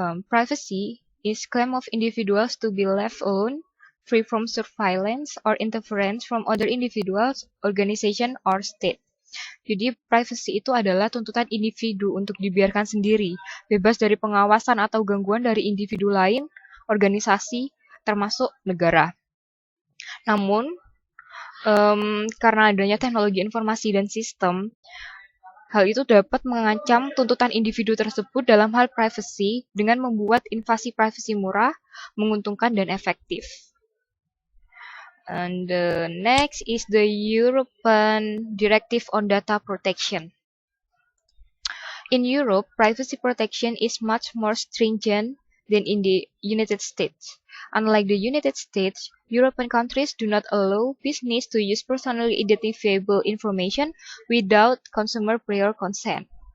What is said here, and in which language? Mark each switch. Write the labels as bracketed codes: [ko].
[en] Privacy is claim of individuals to be left alone, free from surveillance or interference from other individuals, organization, or state. [id] Jadi privacy itu adalah tuntutan individu untuk dibiarkan sendiri, bebas dari pengawasan atau gangguan dari individu lain, organisasi, termasuk negara. Namun, karena adanya teknologi informasi dan sistem, hal itu dapat mengancam tuntutan individu tersebut dalam hal privacy dengan membuat invasi privasi murah, menguntungkan, dan efektif. [en] And the next is the European Directive on Data Protection. In Europe, privacy protection is much more stringent than in the United States. Unlike the United States, European countries do not allow business to use personally identifiable information without consumer prior consent.